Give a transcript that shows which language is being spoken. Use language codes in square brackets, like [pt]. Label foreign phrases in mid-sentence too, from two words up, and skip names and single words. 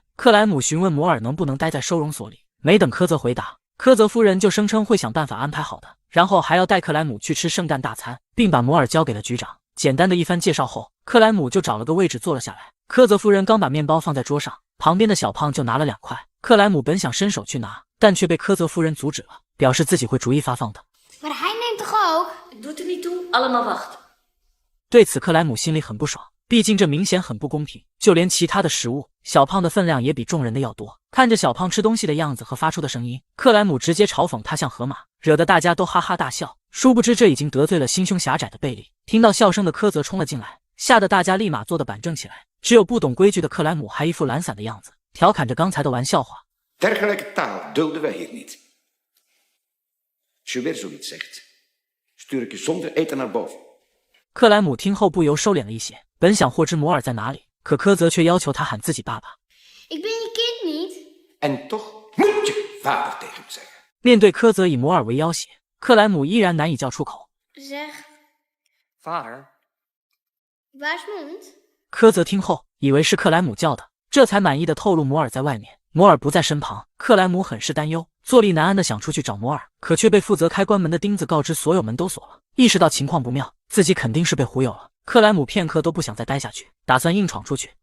[zh] 克莱姆询问摩尔能不能待在收容所里，没等柯泽回答，柯泽夫人就声称会想办法安排好的，然后还要带克莱姆去吃圣诞大餐，并把摩尔交给了局长。简单的一番介绍后，克莱姆就找了个位置坐了下来。柯泽夫人刚把面包放在桌上，旁边的小胖就拿了2块。克莱姆本想伸手去拿，但却被柯泽夫人阻止了，表示自己会逐一发放的。 [nl] Maar hij neemt toch ook? Doet er niet toe, allemaal wachten. [zh] 对此克莱姆心里很不爽，毕竟这明显很不公平。就连其他的食物，小胖的分量也比众人的要多。看着小胖吃东西的样子和发出的声音，克莱姆直接嘲讽他像河马，惹得大家都哈哈大笑。殊不知这已经得罪了心胸狭窄的贝利。听到笑声的柯泽冲了进来，吓得大家立马坐得板正起来。只有不懂规矩的克莱姆还一副懒散的样子，调侃着刚才的玩笑话。 [nl] Dergelijke taal dulden wij hier niet. Als je weer zoiets zegt, stuur ik je zonder eten naar boven. [zh] 克莱姆听后不由收敛了一些，本想获知摩尔在哪里，可柯泽却要求他喊自己爸爸。 [nl] Ik ben je kind niet. En toch moet je vader tegen hem zeggen. [zh] 面对柯泽以摩尔为要挟，克莱姆依然难以叫出口。 [nl] Zeg, Vader? waar is mond? [zh] 柯泽听后以为是克莱姆叫的，这才满意的透露摩尔在外面。摩尔不在身旁，克莱姆很是担忧，坐立难安的想出去找摩尔，可却被负责开关门的钉子告知所有门都锁了。意识到情况不妙，自己肯定是被忽悠了。克莱姆片刻都不想再待下去，打算硬闯出去。